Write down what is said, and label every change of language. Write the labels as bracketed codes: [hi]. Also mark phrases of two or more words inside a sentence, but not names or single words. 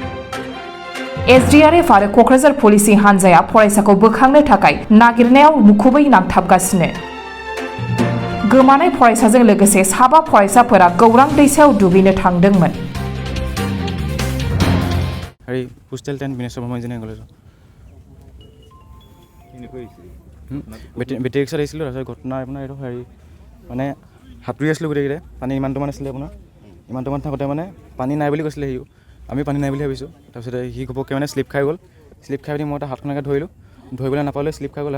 [brx] SDRF आरो क'क्राझार पुलिसनि हान्जाया फरायसाखौ बोखांनो थाखाय नागिरनायाव मुखुबै नांथाबगासिनो। गोमानाय फरायसाजों लोगोसे 7 फरायसाफोरा गौरां दैसायाव दुगैनो थांदोंमोन। [as] पोस्टेल 10 बिनेश शर्मा इन्जिनियारिं कलेज বেটেৰী ৰিক্সাত আহিছিলোঁ। তাৰপিছত ঘটনা আপোনাৰ এইটো মানে সাঁতুৰি আছিলোঁ গোটেইকেইটাই। পানী ইমানটোমান আছিলে আপোনাৰ, ইমানটোমান থাকোঁতে মানে পানী নাই বুলি কৈছিলে সিও, আমি পানী নাই বুলি ভাবিছোঁ। তাৰপিছতে সি ঘপককৈ মানে স্লিপ খাই গ'ল। স্লিপ খাই পিনি মই তাৰ হাতখনকে ধৰিলোঁ, ধৰিবলৈ নাপালোঁ, স্লিপ খাই গ'ল।